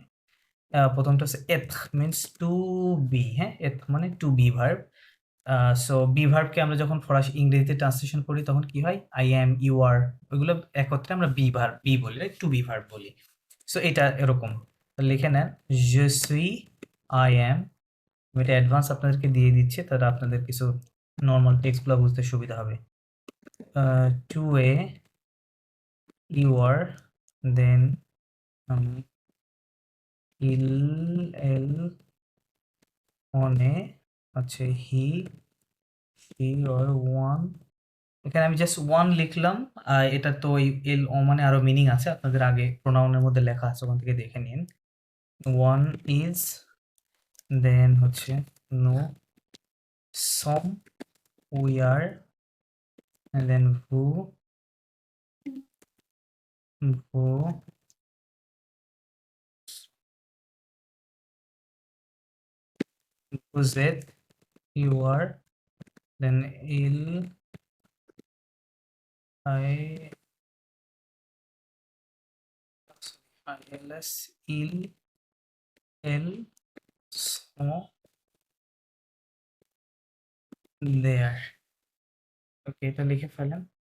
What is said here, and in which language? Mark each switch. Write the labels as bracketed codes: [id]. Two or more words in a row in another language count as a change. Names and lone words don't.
[bn] প্রথমটা হচ্ছে এথ, [en] means to be, [bn] হ্যাঁ, এথ মানে [en] to be verb. [bn] সো বি ভার্বকে আমরা যখন ফরাসি ইংরেজিতে ট্রান্সলেশন করি তখন কি হয়, [en] I am, you are, [bn] ওইগুলো একত্রে আমরা বি ভার্ব, বি বলি, রাইট, [en] to be verb [bn] বলি। সো এটা এরকম লিখে নেন, [fr] je suis, [en] I am। [bn] আমি এটা অ্যাডভান্স আপনাদেরকে দিয়ে দিচ্ছি, তাহলে আপনাদের কিছু নর্মাল টেক্সটগুলো বুঝতে সুবিধা হবে। [fr] tu es, [en] you are, then [fr] il, elle, on, [en] আচ্ছা he, she or one. [bn] এখানে আমি [en] just one [bn] লিখলাম, এটা তো এল ও মানে আরো মিনিং আছে, আপনাদের আগে প্রোনাউনের মধ্যে লেখা আছে, ওখান থেকে দেখে নিন। [en] one is, then হচ্ছে [fr] nous sommes, [en] we are, and then [fr] vous êtes, [en] you are, then [fr] il, ILS, il, elle, sont, [en] there. [bn] ওকে, এটা লিখে ফেলেন।